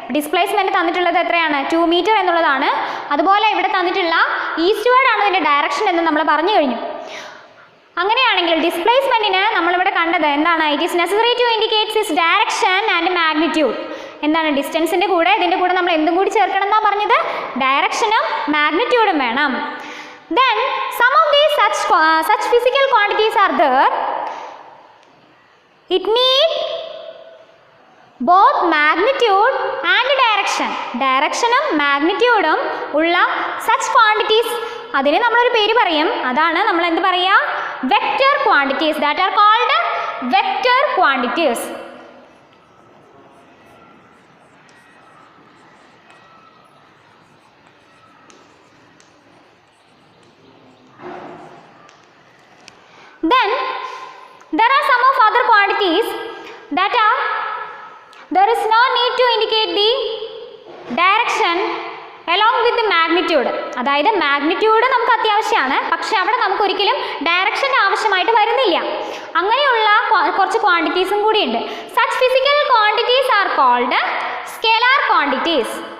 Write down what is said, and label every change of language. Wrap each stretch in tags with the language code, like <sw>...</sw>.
<ml>Displacement തന്നിട്ടുള്ളത് എത്രയാണ്? 2 meter എന്നുള്ളതാണ്. അതുപോലെ ഇവിടെ തന്നിട്ടുള്ള ഈസ്റ്റ്വേർഡ് ആണ് ഇതിൻ്റെ ഡയറക്ഷൻ എന്ന് നമ്മൾ പറഞ്ഞു കഴിഞ്ഞു. അങ്ങനെയാണെങ്കിൽ ഡിസ്പ്ലേസ്മെൻറ്റിന് നമ്മളിവിടെ കണ്ടത് എന്താണ്?</ml> <en>It is necessary to indicates its direction and magnitude. എന്താണ്?</en> <ml>ഡിസ്റ്റൻസിൻ്റെ കൂടെ ഇതിൻ്റെ കൂടെ നമ്മൾ എന്തും കൂടി ചേർക്കണം എന്നാണ് പറഞ്ഞത്? ഡയറക്ഷനും മാഗ്നിറ്റ്യൂഡും വേണം.</ml> <en>Then some of these such physical quantities are there. It need both magnitude and direction.</en> <ml>Directionും മാഗ്നിറ്റ്യൂഡും ഉള്ള</ml> <en>such quantities,</en> <ml>അതിനെ നമ്മളൊരു പേര് പറയും. അതാണ് നമ്മൾ എന്ത് പറയുക?</ml> <en>Vector quantities. That are called vector quantities. Then there are some of other quantities that are there is no need to indicate the direction along with the magnitude.</en> <ml>അതായത് മാഗ്നിറ്റ്യൂഡ് നമുക്ക് അത്യാവശ്യമാണ്, പക്ഷെ അവിടെ നമുക്ക് ഒരിക്കലും ഡയറക്ഷൻ ആവശ്യമായിട്ട് വരുന്നില്ല. അങ്ങനെയുള്ള കുറച്ച് ക്വാണ്ടിറ്റീസും കൂടിയുണ്ട്.</ml> <en>Such physical quantities are called scalar quantities.</en>